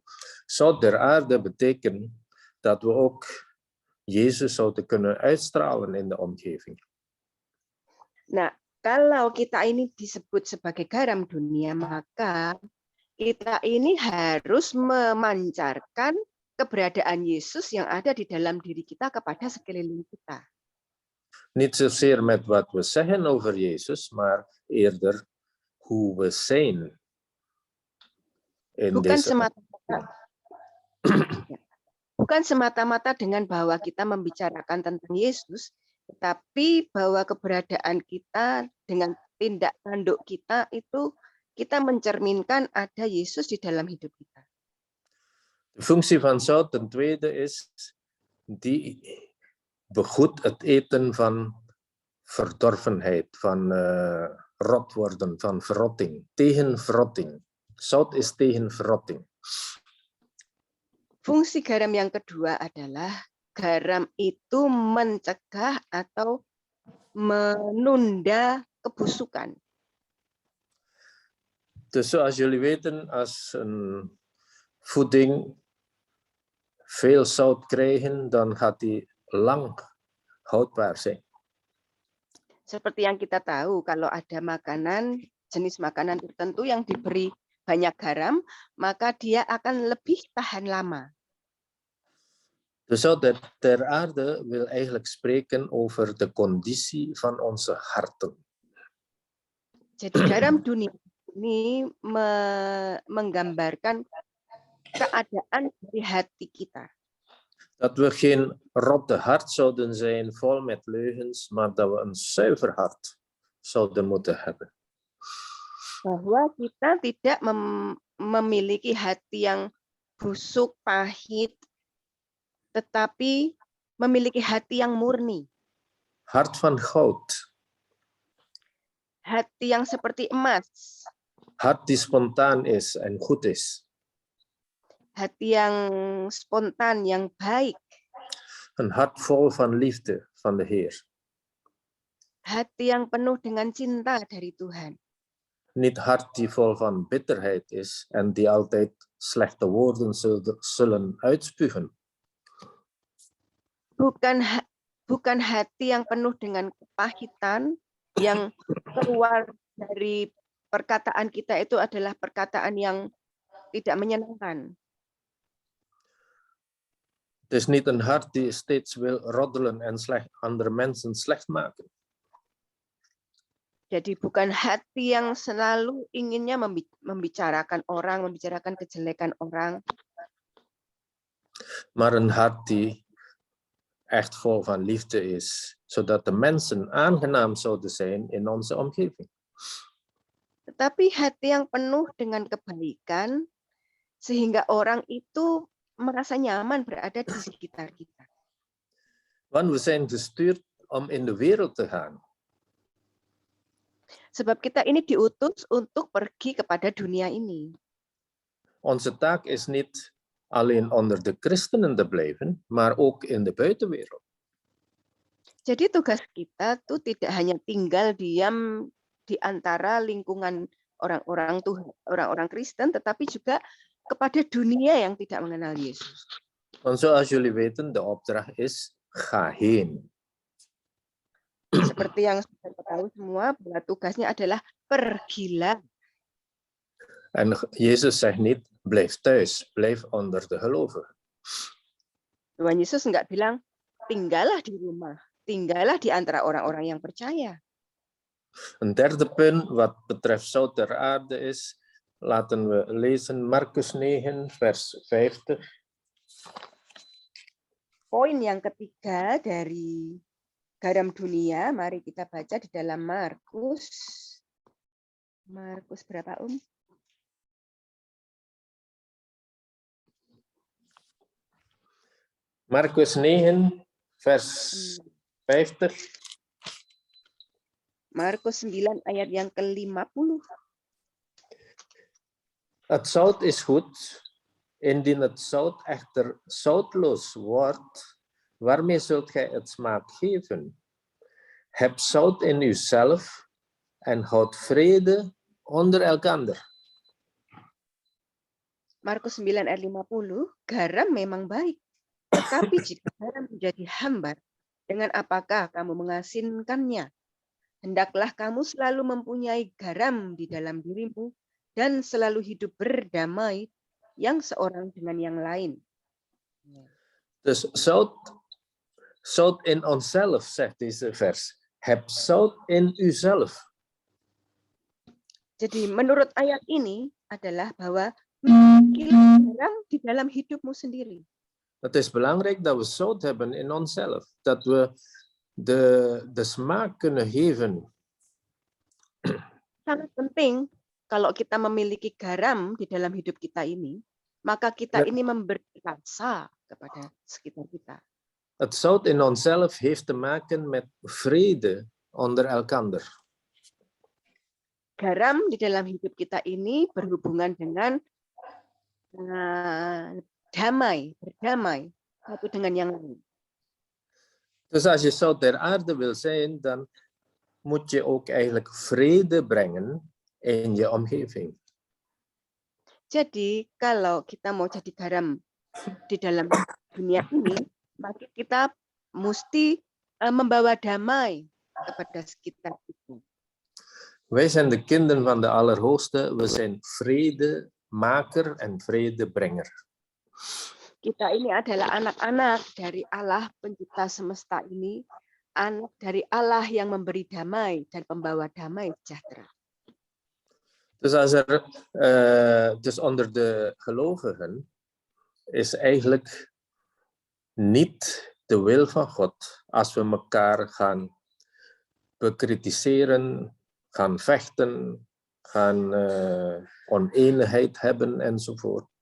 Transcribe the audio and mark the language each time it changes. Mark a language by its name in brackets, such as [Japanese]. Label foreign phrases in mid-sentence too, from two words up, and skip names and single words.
[Dutch] Zout der aarde betekent dat we ook Jezus zouden kunnen uitstralen in de omgeving. [Indonesian] Nah, kalau kita ini disebut sebagai garam dunia, maka kita ini harus memancarkan keberadaan Yesus yang ada di dalam diri kita kepada sekeliling kita. [Dutch] Niet zozeer met wat we zeggen over Jezus, maar eerder hoe we zijn. [Indonesian] Bukan semata-mata dengan bahwa kita membicarakan tentang Yesus, tetapi bahwa keberadaan kita dengan tindak tanduk kita itu kita mencerminkan ada Yesus di dalam hidup kita. [Dutch] De functie van zout ten tweede is, die begoedt het eten van verdorvenheid, van rot worden, van verrotting, tegen verrotting. Zout is tegen verrotting. [Indonesian] Fungsi garam yang kedua adalah garam itu mencegah atau menunda kebusukan. [Dutch] Dus zoals jullie weten, als een voeding veel zout krijgen, dan gaat die lang houdbaar zijn. [Indonesian] Seperti yang kita tahu, kalau ada makanan, jenis makanan tertentu yang diberi banyak garam, maka dia akan lebih tahan lama. [Dutch] De zout der aarde wil eigenlijk spreken over de conditie van onze harten. [Indonesian] Jadi garam dunia ini menggambarkan keadaan dari hati kita. [Dutch] Dat we geen rotte hart zouden zijn vol met leugens, maar dat we een zuiver hart zouden moeten hebben. [Indonesian] Bahwa kita tidak memiliki hati yang busuk, pahit, tetapi memiliki hati yang murni. [Dutch] Hart van goud. [Indonesian] Hati yang seperti emas. [Dutch] Hart die spontaan is en goed is. [Indonesian] Hati yang spontan, yang baik. [Dutch] Een hart vol van liefde van de Heer. [Indonesian] Hati yang penuh dengan cinta dari Tuhan. [Dutch] Niet hart die vol van bitterheid is en die altijd slechte woorden zullen uitspugen. [Indonesian] Bukan hati yang penuh dengan kepahitan, yang keluar dari perkataan kita itu adalah perkataan yang tidak menyenangkan. [Dutch] Het is niet een hart die steeds wil roddelen en andere mensen slecht maken. [Indonesian] Jadi bukan hati yang selalu inginnya membicarakan orang, membicarakan kejelekan orang. [Dutch] Maar een hart die echt vol van liefde is, zodat de mensen aangenaam zouden zijn in onze omgeving. [Indonesian] Tetapi hati yang penuh dengan kebaikan, sehingga orang itu merasa nyaman berada di sekitar kita. [Dutch] Want we zijn gestuurd om in de wereld te gaan. [Indonesian] Sebab kita ini diutus untuk pergi kepada dunia ini. [Dutch] Onze taak is niet alleen onder de christenen te blijven, maar ook in de buitenwereld. [Indonesian] Jadi tugas kita tuh tidak hanya tinggal diam di antara lingkungan orang-orang Tuhan, orang-orang Kristen, tetapi juga kepada dunia yang tidak mengenal Yesus. [Dutch] Want zoals jullie weten, de opdracht is ga heen. [Indonesian] Seperti yang sudah ketahui semua, bahwa tugasnya adalah pergilah. [Dutch] En Jezus zegt niet, blijf thuis, blijf onder de gelovigen. [Indonesian] Tuhan Yesus enggak bilang, tinggallah di rumah, tinggallah di antara orang-orang yang percaya. [Dutch] Een derde punt wat betreft zout ter aarde is, laten we lezen Markus 9, vers 50. [Indonesian] Poin yang ketiga dari garam dunia, mari kita baca di dalam Markus. Markus berapa, [Dutch] Markus 9, vers 50. [Indonesian] Markus 9 ayat yang ke-50. [Dutch] Het zout is goed, indien het zout echter zoutloos wordt, waarmee zult gij het smaak geven? Heb zout in uzelf en houd vrede onder elkander. [Indonesian] Markus 9 ayat 50, garam memang baik, tetapi jika garam menjadi hambar, dengan apakah kamu mengasinkannya? Hendaklah kamu selalu mempunyai garam di dalam dirimu dan selalu hidup berdamai yang seorang dengan yang lain. [Dutch] Dus zout in onszelf, zegt deze vers. Heb zout in uzelf. [Indonesian] Jadi menurut ayat ini adalah bahwa milikilah garam di dalam hidupmu sendiri. [Dutch] Het is belangrijk dat we zout hebben in onszelf. Dat we de smaak kunnen geven. [Indonesian] Sangat penting kalau kita memiliki garam di dalam hidup kita ini, maka kita ini memberi rasa kepada sekitar kita. [Dutch] Het zout in onszelf heeft te maken met vrede onder elkander. [Indonesian] Garam di dalam hidup kita ini berhubungan dengan berdamai satu dengan yang lain. [Dutch] Dus als je zout ter aarde wil zijn, dan moet je ook eigenlijk vrede brengen in je omgeving. [Indonesian] Jadi kalau kita mau jadi garam di dalam dunia ini, maka kita mesti membawa damai kepada sekitar itu. [Dutch] Wij zijn de kinderen van de Allerhoogste. We zijn vredemaker en vredebrenger. [Indonesian] Kita ini adalah anak-anak dari Allah pencipta semesta ini, anak dari Allah yang memberi damai dan pembawa damai sejahtera. [Dutch] Dus onder de gelovigen is eigenlijk niet de wil van God als we elkaar gaan bekritiseren, gaan vechten, gaan oneenigheid hebben enzovoort.